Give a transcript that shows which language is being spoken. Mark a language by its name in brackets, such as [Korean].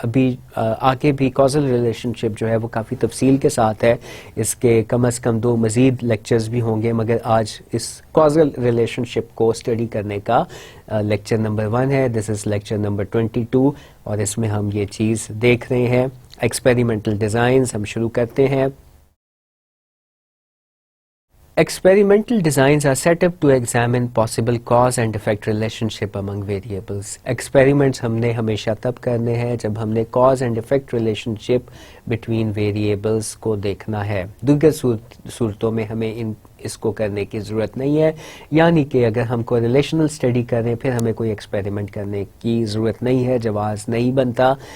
[Urdu] ابھی آگے بھی کازل ریلیشن شپ جو ہے وہ کافی تفصیل کے ساتھ ہے, اس کے کم از کم 2 مزید لیکچرز بھی ہوں گے, مگر آج اس کازل ریلیشن شپ کو اسٹڈی کرنے کا لیکچر نمبر 1 ہے. [English] this is lecture number 22 [Urdu] اور اس میں ہم یہ چیز دیکھ رہے ہیں ایکسپیریمنٹل ڈیزائنز. ہم شروع کرتے ہیں. [English] Experimental designs are set up to examine possible cause and effect relationship among variables. [Urdu] Experiments ہم نے ہمیشہ تب کرنے ہیں جب ہم نے [English] cause and effect relationship between variables [Urdu] کو دیکھنا ہے. دیگر صورتوں میں ہمیں اس کو کرنے کی ضرورت نہیں ہے, یعنی کہ اگر ہم کو ریلیشنل اسٹڈی کر رہے ہیں پھر ہمیں کوئی ایکسپیریمنٹ کرنے کی ضرورت نہیں ہے, جواز نہیں بنتا.